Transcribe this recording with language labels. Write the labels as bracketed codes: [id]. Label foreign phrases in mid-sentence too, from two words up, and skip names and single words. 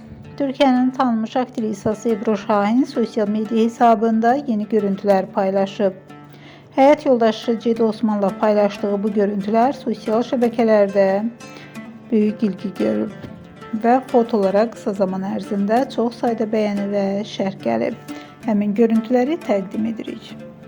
[tr] Türkiye'nin tanınmış aktrisası Ebru Şahin sosyal medya hesabında yeni görüntüler paylaşıp hayat yoldaşı Cedi Osman'la paylaştığı bu görüntüler sosyal şebekelerde büyük ilgi görüp ve fotolara [az] kısa zaman ərzində çox sayda bəyəni və şərh gəlib. Həmin görüntüləri təqdim edirik.